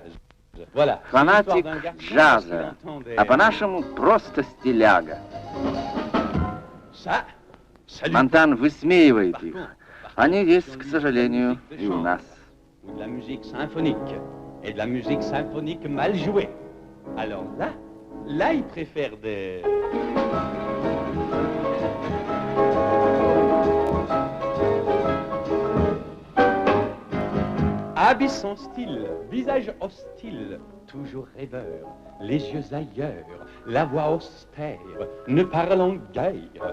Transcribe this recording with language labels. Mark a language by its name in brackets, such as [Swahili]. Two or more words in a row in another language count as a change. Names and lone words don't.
[French] Voilà. [Russian] Фанатик джаза, а по-нашему просто стиляга. Монтан высмеивает их. Они есть, к сожалению, и у нас. [French] De la musique symphonique, et de la musique symphonique mal jouée. Alors là, il préfère des... Habille son style, visage hostile, toujours rêveur, les yeux ailleurs, la voix austère, ne parlant guère.